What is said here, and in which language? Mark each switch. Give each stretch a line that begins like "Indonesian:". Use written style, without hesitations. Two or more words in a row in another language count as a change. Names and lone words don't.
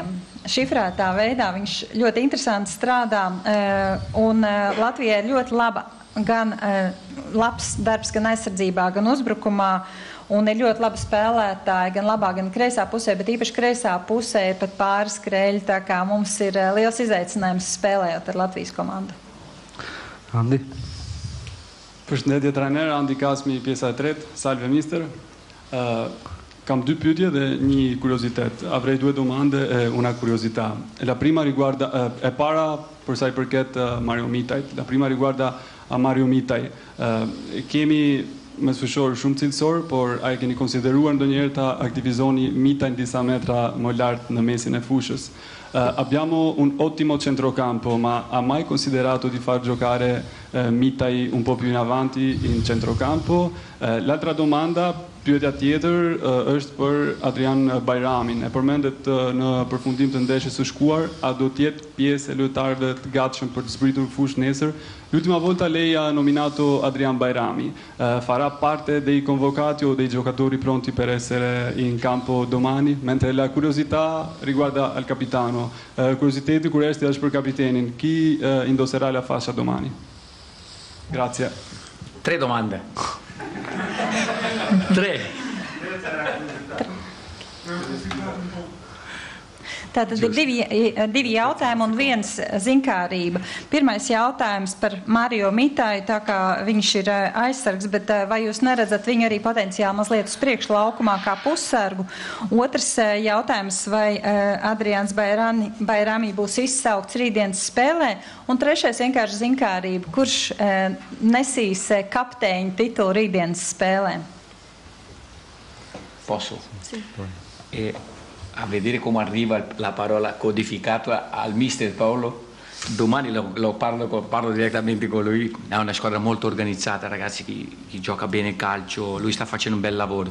Latvian: Šifrētā veidā viņš ļoti interesanti strādā, un Latvijai ir ļoti labs darbs gan aizsardzībā, gan uzbrukumā, un ir ļoti labi spēlētāji gan labā, gan kreisā pusē, bet īpaši kreisā pusē ir pat pāris skrēļi, tā kā mums ir liels izaicinājums spēlējot ar Latvijas komandu. Andi?
Albanian: Përshëndetje trajner, Andi Kasmi, pjesa e tretë,
Italian: Salve Mister.
Albanian: Kam 2 pyetje dhe një kuriozitet.
Italian: Avrei 2 domande e una curiosità. La prima riguarda
Albanian: e para për sa i përket Mario Mitajt.
Italian: La prima riguarda a Mario Mitaj.
Albanian: Kemi me sfyshor shumë cilësor, por a e keni konsideruar ndonjëherë ta aktivizoni Mitajn disa metra më lart në mesin e fushës?
Italian: Abbiamo un ottimo centrocampo, ma ha mai considerato di far giocare Mitaj un po' più in avanti in centrocampo? L'altra domanda,
Albanian: pyetja tjetër, është për Adrian Bajramin. E përmendet në përfundim të ndeshjes së shkuar, a do të jetë pjesë e lojtarëve të gatshëm për të zbritur fushë nesër?
Italian: L'ultima volta lei ha nominato Adrian Bajrami. Farà parte dei convocati o dei giocatori pronti per essere in campo domani? Mentre la curiosità riguarda al capitano.
Albanian: Kurioziteti kur është për kapitenin.
Italian: Chi indosserà la fascia domani? Grazie. 3 domande. 3.
Latvian: Tātad ir divi jautājumi un viens zinkārība. Pirmais jautājums par Mario Mitāju, tā kā viņš ir aizsargs, bet vai jūs neredzat viņu arī potenciāli mazliet uz priekšu laukumā kā pussargu? Otrs jautājums, vai Adrians Bajrami būs izsaukts rītdienas spēlē? Un trešais vienkārši zinkārība, kurš nesīs kapteiņa titulu rītdienas spēlē?
Italian: Posso? Sì. A vedere come arriva la parola codificata al mister Paolo, domani parlo direttamente con lui. È una squadra molto organizzata, ragazzi, chi gioca bene il calcio, lui sta facendo un bel lavoro.